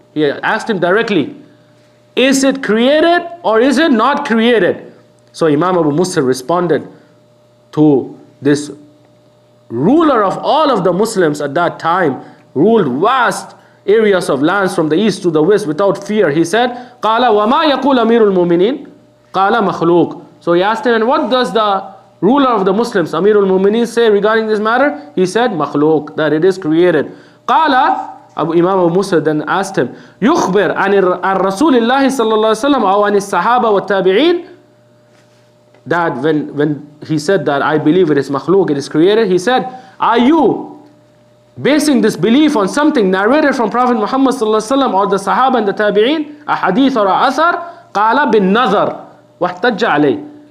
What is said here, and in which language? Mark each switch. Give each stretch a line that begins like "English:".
English: He asked him directly, is it created or is it not created? So Imam Abu Mushir responded to this ruler of all of the Muslims at that time, ruled vast areas of lands from the east to the west without fear. He said,
Arabic: قَالَ وَمَا يَقُولَ أَمِيرُ الْمُؤْمِنِينَ قَالَ مَخْلُوق.
English: So he asked him, and what does the ruler of the Muslims, Amirul Mu'mineen, say regarding this matter? He said, مخلوق, that it is created.
Arabic: قَالَ
English: Imam Abu Musa then asked him,
Arabic: يُخْبِرْ عَنْ رَسُولِ اللَّهِ صَلَّى اللَّهُ عَلَيْهِ وسلم أو عن الصحابة والتابعين.
English: That when he said that I believe it is makhluk, it is created, he said, are you basing this belief on something narrated from Prophet Muhammad sallallahu alaihi wasallam or the Sahaba and the Tabi'een, a hadith or a athar?
Arabic: قَالَ بِالنَّظَرِ وَاحْتَجَّ عَلَيْهِ.